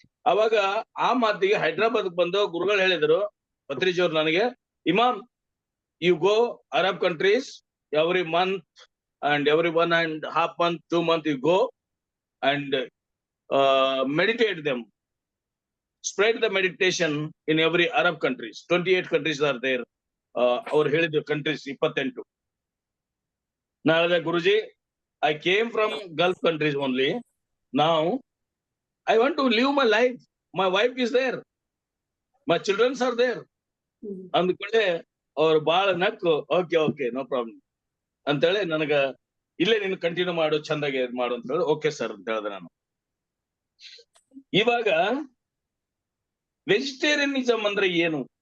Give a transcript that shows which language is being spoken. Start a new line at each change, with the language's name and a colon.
Kannada: ಅವಾಗ ಆ ಮಾತಿಗೆ ಹೈದರಾಬಾದ್ ಬಂದು ಗುರುಗಳು ಹೇಳಿದ್ರು, ಪತ್ರಿಜಿ ಅವ್ರು ನನಗೆ,
English: Imam, you go Arab countries every month and every 1.5 month, 2 month you go and meditate them. Spread the meditation in every Arab countries. 28 countries are there. Our ಹೇಳಿದ countries 28. Now Guruji, I came from Gulf countries only. Now I want to live my life. My wife is there. My children are there.
Kannada: ಅಂದ್ಕೊಳ್ಳೆ ಅವ್ರು ಬಾಳ ನಕ್ಕು,
English: okay no problem
Kannada: ಅಂತೇಳಿ ನನಗ ಇಲ್ಲೇ ನೀನು continue ಮಾಡು, ಚಂದಾಗಿ ಮಾಡು ಅಂತ ಹೇಳಿ ಓಕೆ ಸರ್ ಅಂತ ಹೇಳಿದೆ ನಾನು. ಇವಾಗ ವೆಜಿಟೇರಿಯನಿಸಮ್ ಅಂದ್ರೆ ಏನು?